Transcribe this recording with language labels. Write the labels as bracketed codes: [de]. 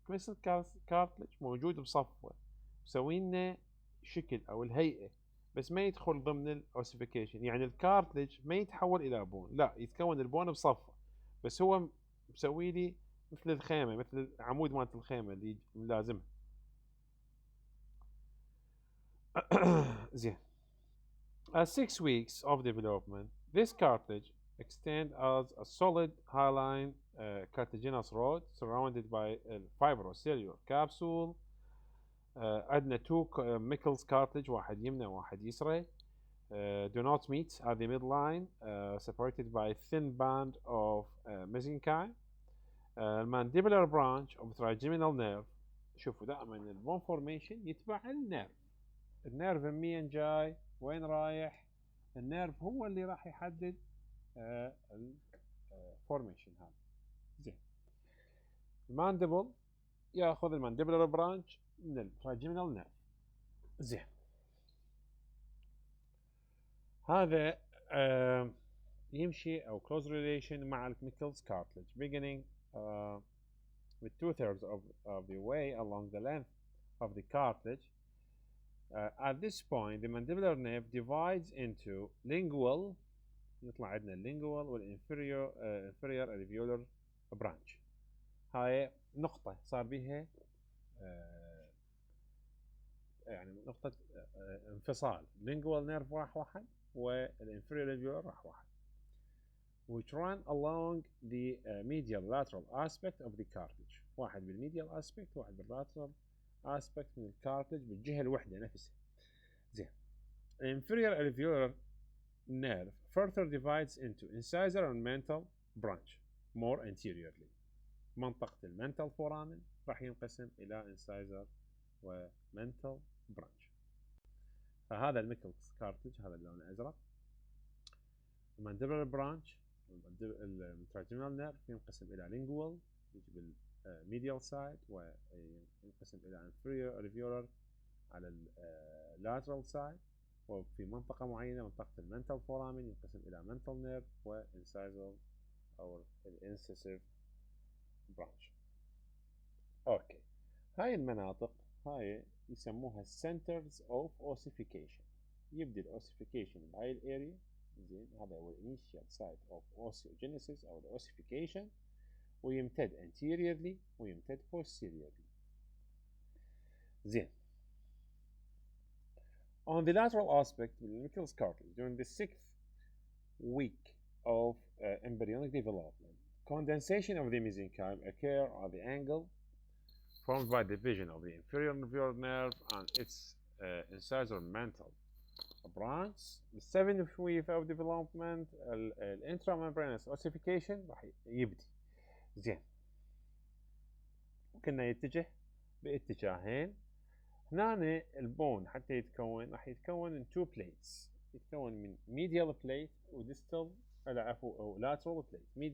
[ar] الميكلز كارتلج موجود بصفه مسوي لنا شكل او الهيئه، بس ما يدخل ضمن الاوسيفيكيشن. يعني الكارتلج ما يتحول الى بون، لا يتكون البون بصفه، بس هو مسوي لي مثل الخيمه، مثل العمود مالت الخيمه اللي لازمها. زين. [en] At 6 weeks of development, this cartilage extend as a solid hyaline cartilaginous rod surrounded by a fibrocellular capsule. [ar] عندنا 2 Michels cartilage، واحد يمنى وواحد يسرى. [en] Do not meet at the midline, separated by a thin band of mesenchyme. Mandibular branch of trigeminal nerve. [ar] شوفوا دائما البون فورميشن يتبع النيرف. النيرف منين جاي وين رايح، النيرف هو اللي راح يحدد الفورميشن هذا. زين. الماندبل ياخذ المانديبولار برانش من التراجيمينال نيرف. زين. هذا يمشي او [en] close relation مع الميكلز cartilage beginning with 2/3 of the way along the length of the cartilage. At this point the mandibular nerve divides into lingual، [ar] يطلع عندنا [en] lingual والinferior inferior alveolar branch. [ar] هاي نقطة صار بها يعني نقطة انفصال. [en] lingual nerve [ar] راح واحد [en] والinferior alveolar راح واحد، which run along the medial lateral aspect of the cartilage. [ar] واحد بالميديال aspect واحد بالlateral aspect من الكارتلج بالجهة الوحدة نفسها. زين. [en] inferior alveolar nerve further divides into incisor and mental branch more anteriorly. [ar] منطقة المنتال foramen راح ينقسم إلى incisor و mental branch. فهذا الميكلز كارتلج، هذا اللون الأزرق. المانديبولار برانش التراجيمينال نيرف ينقسم إلى lingual يجي بالميديال سايد، وينقسم إلى inferior alveolar على اللاترال سايد، وفي منطقة معينة منطقة المنتال فورامين ينقسم إلى mental nerve وانسايزال أو الانسيسيف برانش. أوكي. هاي المناطق هاي يسموها [en] centers of ossification. [ar] يبدأ الأوسيفيكيشن بهاي الاريا. زين. هذا هو [en] initial site of osteogenesis أو ossification، [ar] ويمتد [en] anteriorly ويمتد posteriorly. [ar] زين. [en] On the lateral aspect of the Michels cartilage, during the 6th week of embryonic development, condensation of the mesenchyme occur at the angle formed by division of the inferior alveolar nerve and its incisor mantle branch. [ar] ال7 [en] wave of development [ar] الانتراممبرانس ossification راح يبدي زين. كنا يتجه باتجاهين. هنا البون حتى يتكون راح يتكون [en] in two plates. [ar] يتكون من medial plate و distal عفوا او lateral plate.